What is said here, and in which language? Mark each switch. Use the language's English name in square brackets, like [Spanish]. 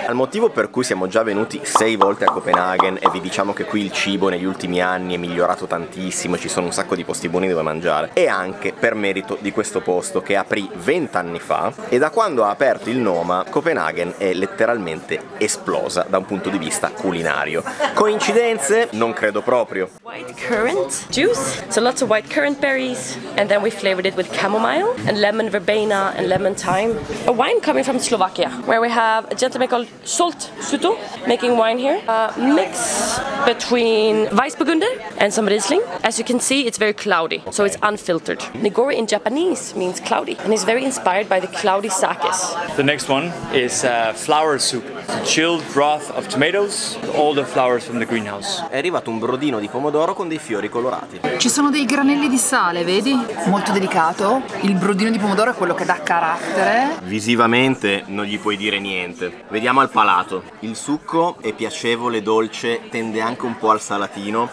[Italian] Al motivo per cui siamo già venuti 6 volte a Copenaghen e vi diciamo che qui il cibo negli ultimi anni è migliorato tantissimo, ci sono un sacco di posti buoni dove mangiare, e anche per merito di questo posto che aprì 20 anni fa, e da quando ha aperto il Noma Copenaghen è letteralmente esplosa da un punto di vista culinario. Coincidenze? Non credo proprio. [English] White currant juice, so lots of white currant berries, and then we flavored it with chamomile and lemon verbena and lemon thyme. A wine coming from Slovakia, where we have a gentleman called Solt Suto making wine here. A mix between Weissburgunder and some Riesling. As you can see, it's very cloudy, so it's unfiltered. Nigori in Japanese means cloudy, and it's very inspired by the cloudy sakes. The next one is flower soup. Chilled broth of tomatoes, all the flowers from the greenhouse. [Italian] È arrivato un brodino di pomodoro con dei fiori colorati. Ci sono dei granelli di sale, vedi? Molto delicato. Il brodino di pomodoro è quello che dà carattere. Visivamente non gli puoi dire niente. Vediamo al palato. Il succo è piacevole, dolce, tende anche un po' al salatino.